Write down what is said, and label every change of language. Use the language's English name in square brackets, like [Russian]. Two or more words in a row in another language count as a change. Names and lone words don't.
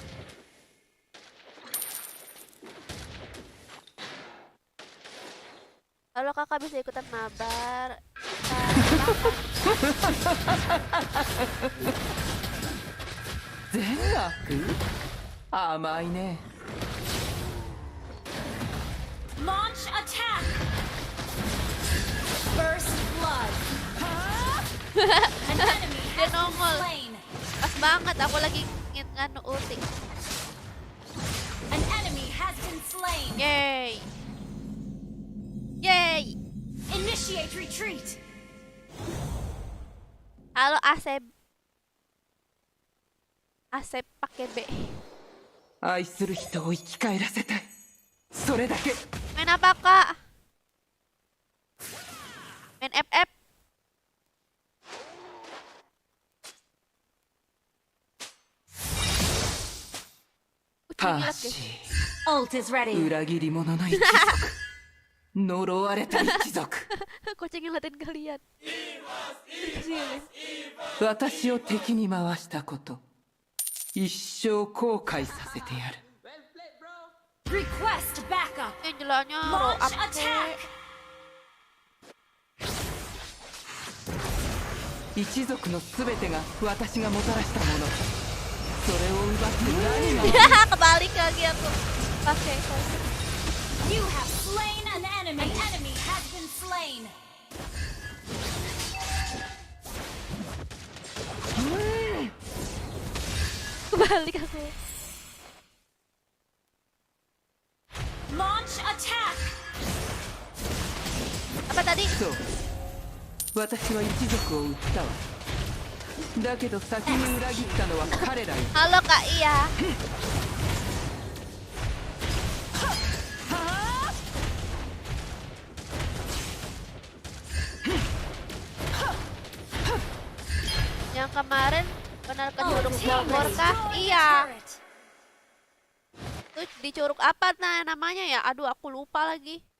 [Indonesian] Halo kakak, bisa ikutan mabar. [Japanese] Zengaku? Amai ne. [English] Launch attack. First blood. An enemy [Indonesian] Dia [English] has been [Indonesian] nongol. [English] slain. [Indonesian] Pas banget aku lagi ingin nganu ulti. [English] An enemy has been slain. Yay. Yay. Initiate retreat. [Indonesian] Halo Asep. Asep pakai B. [Japanese] 愛する人を生き返らせたい。それだけ。 [Indonesian] Main apa kak? Main FF. Kucing lihat パー guys. シ [English] Ult is ー、 ready. [Japanese] 裏切り者の一族。呪われた一族。 [Indonesian] Kucing ngeliatin kalian. Kecil. [Japanese] 私を敵に回したこと、一生後悔させてやる。 [English] Request backup. [Indonesian] Angelanya roll [English] Launch up attack. [Japanese] 一族の全てが私がもたらしたもの。それを奪って何が [Indonesian] Kebalik lagi aku. Pakai [English] You have slain an enemy. An enemy has been slain. [Indonesian] kebalik aku. [English] Launch attack. [Indonesian] Apa tadi? [Japanese] そう私は一族を撃ったわ。だけど先に裏切ったのは彼らよ。 [Indonesian] Halo Kak Iya. Yang kemarin benar ke Curug Bogor kah? Iya. Itu di Curug apa namanya ya? Aduh, aku lupa lagi.